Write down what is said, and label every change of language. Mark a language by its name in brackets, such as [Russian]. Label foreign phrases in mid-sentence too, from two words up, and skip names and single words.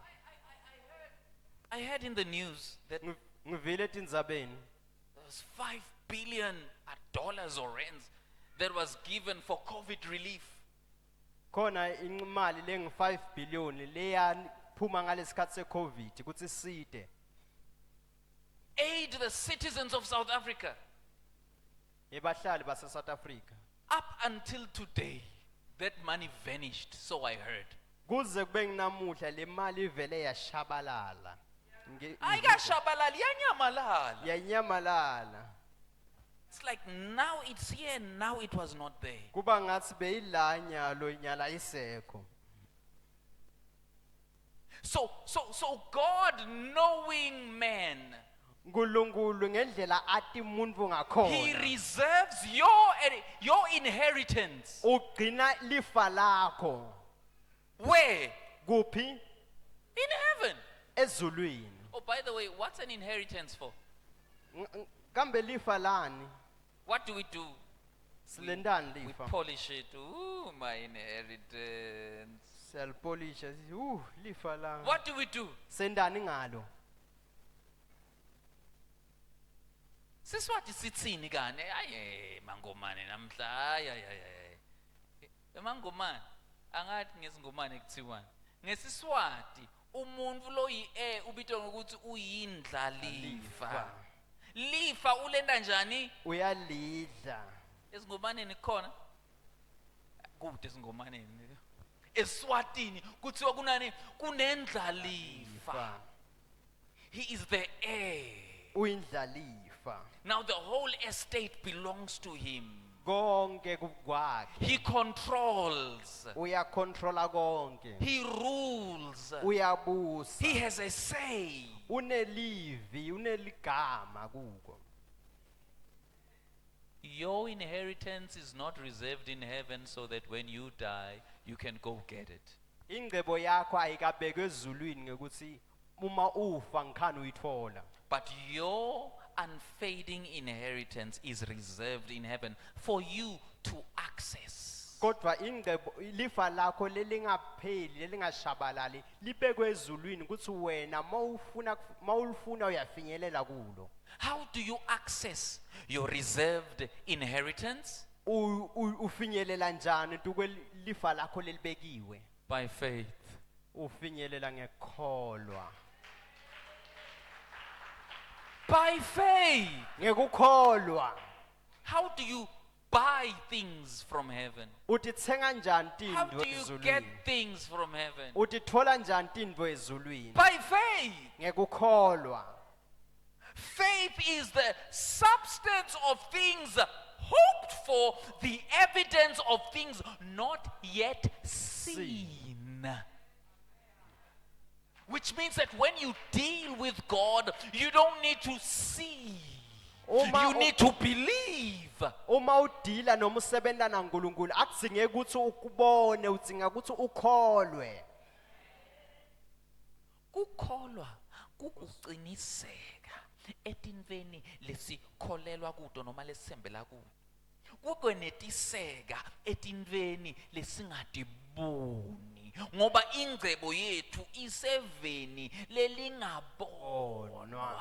[English] I heard in the news that [Swati] Ngivile etindzabeni [English] there was $5 billion or rands that was given for COVID relief. [Swati] khona imali lengu-5 billion leyaphuma ngalesikhathi seCovid ukuthi side [English] Aid the citizens of South Africa. [Swati] ebahlali base-South Africa. [English] Up until today, that money vanished, so I heard. [Swati] Kuze kube nginamuhla le mali ivele yashabalala. Ayikashabalali, yanyamalala. Yanyamalala. [English] It's like now it's here, now it was not there. [Swati] Kuba ngathi beyila nyalo nyala isekho. [English] So God, knowing man, [Swati] Nkulunkulu ngendlela athi umuntu [English] He [Swati] ngakhona. [English] reserves your inheritance. [Swati] Ugcina lifa lakho. [English] Where? [Swati] Kuphi? [English] In heaven. [Swati] Ezulwini. [English] Oh, by the way, what's an inheritance for? [Swati] Kambe lifa lani? [English] What do we do? [Swati] Silendani [English] We [Swati] lifa. [English] polish it. Ooh, my inheritance. [Swati] Siyalipolisha. Lifa lani. [English] What do we do? [Swati] Sendani ngalo. Siswati sitsini kane? Aye, mangomane namhla. Aye. Mangomane. Angathi ngesingomane kuthiwani. Ngesiswati umuntu lo ubitwa ngokuthi uyindlalifa. Lifa ulenda njani? Uyalidla. Esingomaneni khona? Kude esingomaneni. Eswatini kuthiwa kunani? Kunendlalifa. [English] He is the heir. [Swati] Uyindlalifa. [English] Now the whole estate belongs to him. [Swati] Konke kukwakhe. [English] He controls. [Swati] Uyakontrola konke. [English] He rules. [Swati] Uyabusa. [English] He has a say. [Swati] Unelivi, uneligama kuko. [English] Your inheritance is not reserved in heaven so that when you die, you can go get it. [Swati] Ingcebo yakho ayikabekwe ezulwini ngekuthi uma ufa ngikhani uyithola. [English] But your unfading inheritance is reserved in heaven for you to access. [Swati] Kodwa ingcebo lifa lakho lelingapheli lelingashabalali libekwe ezulwini ukuthi wena mawulifuna uyafinyelela kulo. [English] How do you access your reserved inheritance? [Swati] Ufinyelela njani lifa lakho lelibekiwe? [English] By faith. [Swati] Ufinyelela ngekholwa. [English] By faith. [Swati] Ngekukholwa. [English] How do you buy things from heaven? [Swati] Utithenga njani [English] How [Swati] tindvo [English] do you get [Swati] ezulwini? [English] things from heaven? [Swati] Utithola njani tindvo ezulwini? [English] By faith. [Swati] Ngekukholwa. [English] Faith is the substance of things hoped for, the evidence of things not yet seen. Which means that when you deal with God, you don't need to see. [Swati] Uma- [English] You need to believe. [Swati] Uma udila noma usebenza naNkulunkulu akudingeki ukuthi ukubone, udinga ukuthi ukholwe. Kukholwa kukuqiniseka etintweni lesikholelwa kuto noma lesisembela kuto. Kukwenetiseka etintweni lesingatiboni ngoba ingcebo yettu iseveni lelingabonwa.